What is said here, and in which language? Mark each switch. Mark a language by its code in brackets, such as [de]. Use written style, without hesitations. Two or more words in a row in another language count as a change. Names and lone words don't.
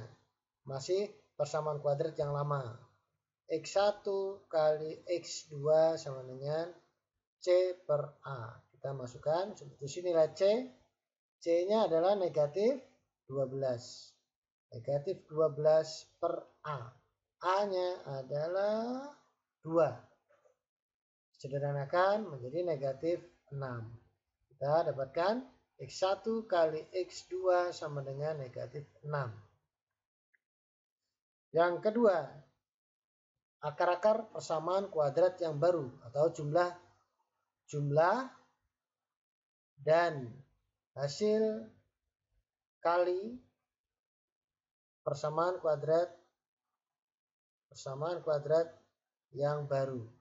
[id] Masih persamaan kuadrat yang lama. X1 kali X2 sama dengan C per A. Kita masukkan substitusi nilai C. C-nya adalah negatif 12. Negatif 12 per A. A-nya adalah 2. Sederhanakan menjadi negatif 6. Kita dapatkan X1 kali X2 sama dengan negatif 6. Yang kedua, akar-akar persamaan kuadrat yang baru atau jumlah dan hasil kali persamaan kuadrat yang baru.